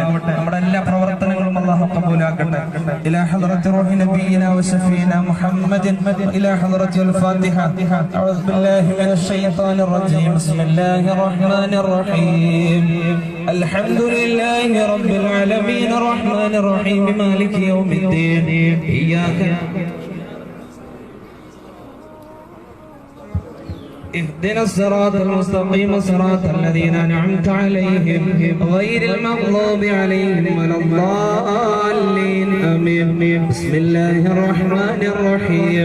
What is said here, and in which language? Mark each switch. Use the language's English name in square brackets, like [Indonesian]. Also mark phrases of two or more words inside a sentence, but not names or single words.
[Malayalam] നമ്മുടെ എല്ലാ പ്രവർത്തനങ്ങളും അല്ലാഹു ഖബൂലാക്കട്ടെ. [Arabic] إلى حضرة روح نبينا وشفيعنا محمد إلى حضرته الفاتحة. أعوذ بالله من الشيطان الرجيم. بسم الله الرحمن الرحيم. الحمد لله رب العالمين الرحمن الرحيم مالك يوم الدين. ഇയ്യാക اهدنا الصراط المستقيم صراط الذين أنعمت عليهم غير المغضوب عليهم ولا الضالين آمين. بسم الله الرحمن الرحيم.